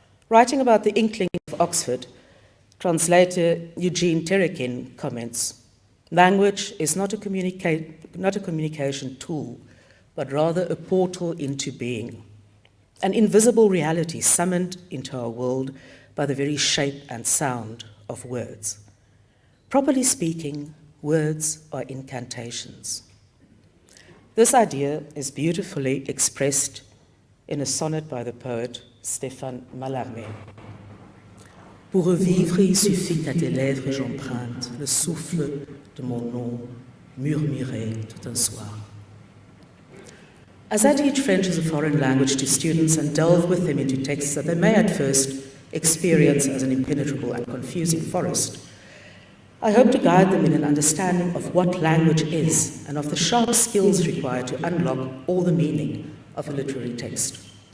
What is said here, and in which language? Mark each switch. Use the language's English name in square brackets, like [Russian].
[English] Writing about the Inkling of Oxford, translator Eugene Terekin comments, language is not a communication tool, but rather a portal into being, an invisible reality summoned into our world by the very shape and sound of words. Properly speaking, words are incantations. This idea is beautifully expressed in a sonnet by the poet Stéphane Mallarmé. [French] Pour revivre, il suffit qu'à tes lèvres j'emprunte le souffle de mon nom murmuré tout un soir. [English] As I teach French as a foreign language to students and delve with them into texts that they may at first experience as an impenetrable and confusing forest, I hope to guide them in an understanding of what language is and of the sharp skills required to unlock all the meaning of a literary text.